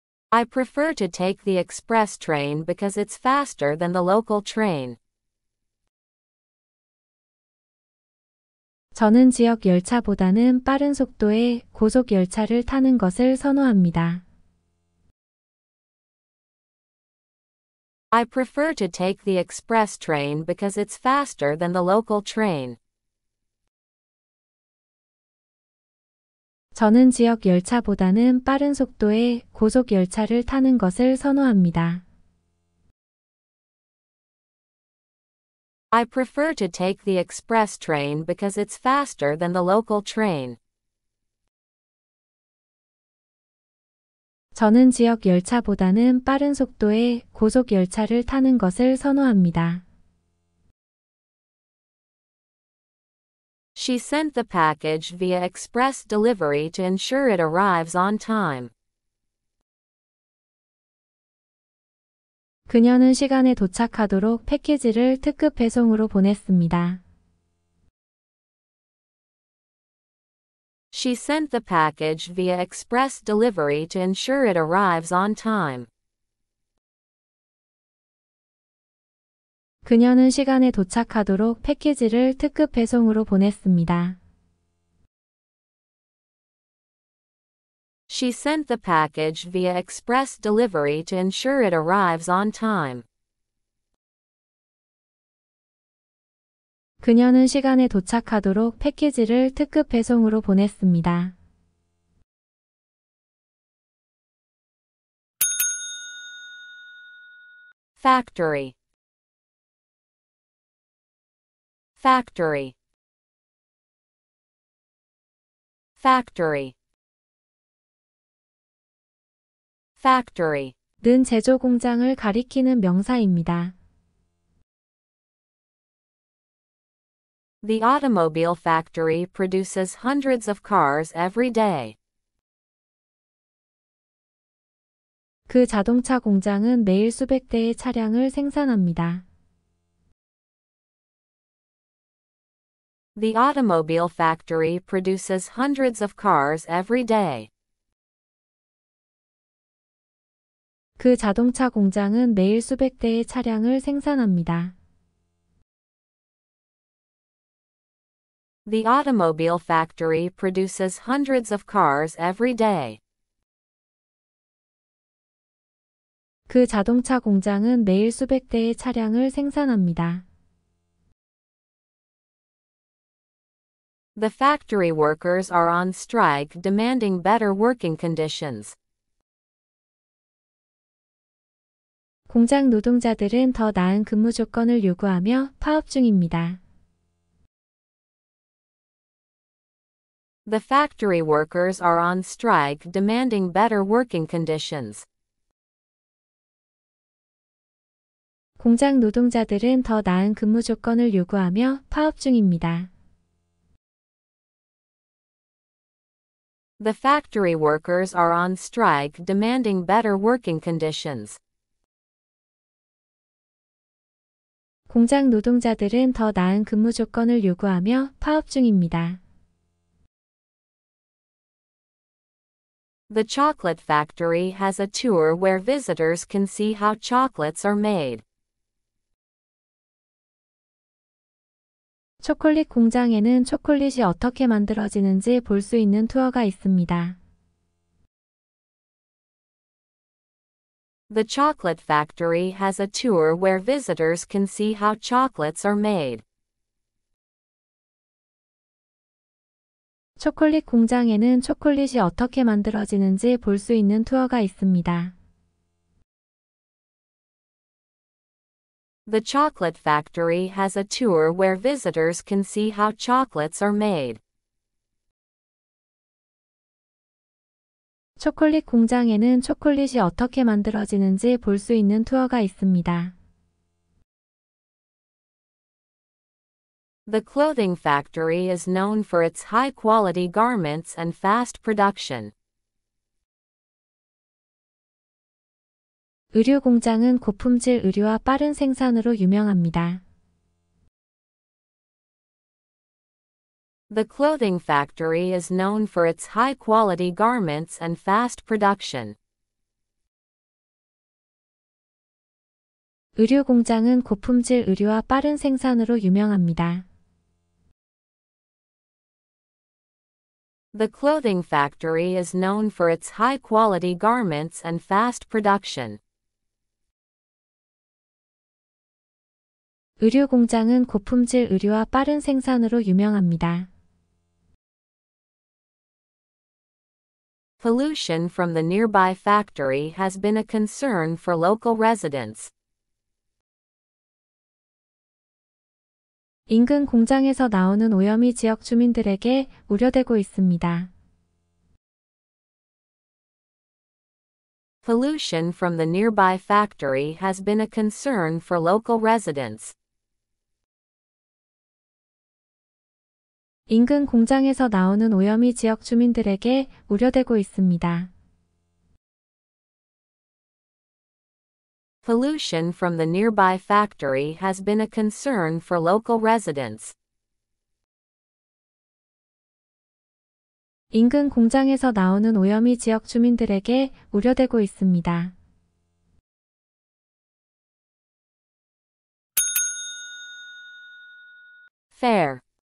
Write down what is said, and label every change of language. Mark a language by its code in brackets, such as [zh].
[en] I prefer to take the express train because it's faster than the local train. [ko] 저는 지역 열차보다는 빠른 속도의 고속 열차를 타는 것을 선호합니다. [en] I prefer to take the express train because it's faster than the local train. [ko] 저는 지역 열차보다는 빠른 속도의 고속 열차를 타는 것을 선호합니다. [en] I prefer to take the express train because it's faster than the local train. [ko] 저는 지역 열차보다는 빠른 속도의 고속 열차를 타는 것을 선호합니다. [en] She sent the package via express delivery to ensure it arrives on time. [ko] 그녀는 시간에 도착하도록 패키지를 특급 배송으로 보냈습니다. [en] She sent the package via express delivery to ensure it arrives on time. [ko] 그녀는 시간에 도착하도록 패키지를 특급 배송으로 보냈습니다. [en] She sent the package via express delivery to ensure it arrives on time. [ko] 그녀는 시간에 도착하도록 패키지를 특급 배송으로 보냈습니다. [en] Factory. Factory. Factory. Factory. [ko] 는 제조 공장을 가리키는 명사입니다. [en] The automobile factory produces hundreds of cars every day. [ko] 그 자동차 공장은 매일 수백 대의 차량을 생산합니다. [en] The automobile factory produces hundreds of cars every day. [ko] 그 자동차 공장은 매일 수백 대의 차량을 생산합니다. [en] The automobile factory produces hundreds of cars every day. [ko] 그 자동차 공장은 매일 수백 대의 차량을 생산합니다. [en] The factory workers are on strike demanding better working conditions. [ko] 공장 노동자들은 더 나은 근무 조건을 요구하며 파업 중입니다. [en] The factory workers are on strike demanding better working conditions. [ko] 공장 노동자들은 더 나은 근무 조건을 요구하며 파업 중입니다. [en] The factory workers are on strike demanding better working conditions. [ko] 공장 노동자들은 더 나은 근무 조건을 요구하며 파업 중입니다. [en] The chocolate factory has a tour where visitors can see how chocolates are made. [ko] 초콜릿 공장에는 초콜릿이 어떻게 만들어지는지 볼 수 있는 투어가 있습니다. [en] The chocolate factory has a tour where visitors can see how chocolates are made. [ko] 초콜릿 공장에는 초콜릿이 어떻게 만들어지는지 볼 수 있는 투어가 있습니다. [en] The chocolate factory has a tour where visitors can see how chocolates are made. [ko] 초콜릿 공장에는 초콜릿이 어떻게 만들어지는지 볼 수 있는 투어가 있습니다. [en] The clothing factory is known for its high-quality garments and fast production. [ko] 의류 공장은 고품질 의류와 빠른 생산으로 유명합니다. [en] The clothing factory is known for its high-quality garments and fast production. [ko] 의류 공장은 고품질 의류와 빠른 생산으로 유명합니다. [en] The clothing factory is known for its high-quality garments and fast production. [ko] 의류 공장은 고품질 의류와 빠른 생산으로 유명합니다. [en] Pollution from the nearby factory has been a concern for local residents. [ko] 인근 공장에서 나오는 오염이 지역 주민들에게 우려되고 있습니다. [en] Pollution from the nearby factory has been a concern for local residents. [ko] 인근 공장에서 나오는 오염이 지역 주민들에게 우려되고 있습니다. [en] Pollution from the nearby factory has been a concern for local residents. [ko] 인근 공장에서 나오는 오염이 지역 주민들에게 우려되고 있습니다. [en] Fair.